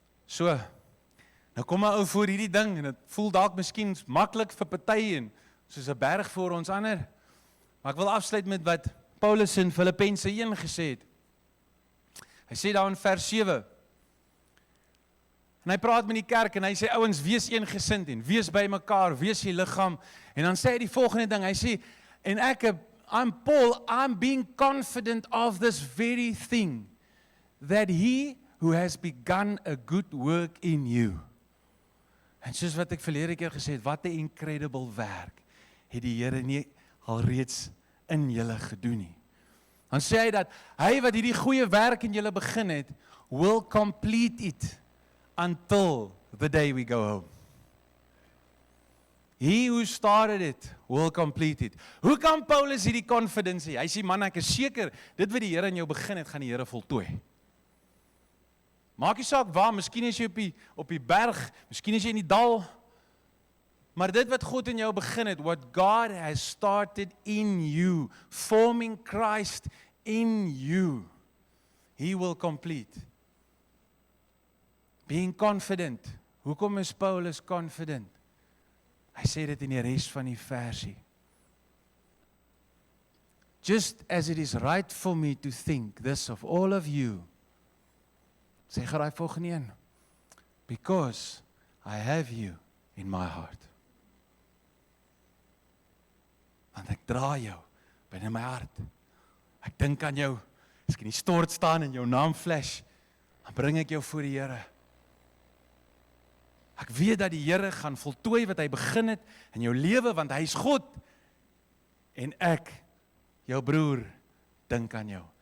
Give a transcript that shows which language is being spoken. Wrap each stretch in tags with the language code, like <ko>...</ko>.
<af>So, nou kom 'n ou voor hierdie ding en dit voel dalk miskien maklik vir party en soos 'n berg voor ons ander. Maar ek wil afsluit met wat Paulus in Filippense 1 gesê het. Hy sê daar in vers 7, en hy praat met die kerk en hy sê, ouens, wees eengesind en wees by mekaar, wees die liggaam. En dan sê hy die volgende ding, hy sê,</af> <en>en I'm Paul, I'm being confident of this very thing, that he who has begun a good work in you.</en> <af>En soos wat ek verlede keer gesê het, wat 'n incredible werk het die Here nie alreeds in julle gedoen nie. Dan sê hy dat hy wat hierdie goeie werk in julle begin het,</af> <en>will complete it until the day we go home. He who started it will complete it.</en> <af>Hoe kan Paulus hierdie confidence hê? Hy sê, man, ek is seker, dit wat die Here in jou begin het, gaan die Here voltooi. Maak nie saak waar, miskien is jy op die berg, miskien is jy in die dal, maar dit wat God in jou begin het,</af> <en>what God has started in you, forming Christ in you, He will complete. Being confident.</en> <af>Hoekom is Paulus confident? Hy sê dit in die res van die versie.</af> <en>Just as it is right for me to think this of all of you,</en> <af>sê geraai volgende een,</af> <en>because I have you in my heart.</en> <af>Want ek dra jou binne my hart. Ek dink aan jou, as ek in die stort staan en jou naam flash, dan bring ek jou voor die Here. Ek weet dat die Here gaan voltooi wat hy begin het in jou lewe, want hy is God. En ek, jou broer, dink aan jou.</af>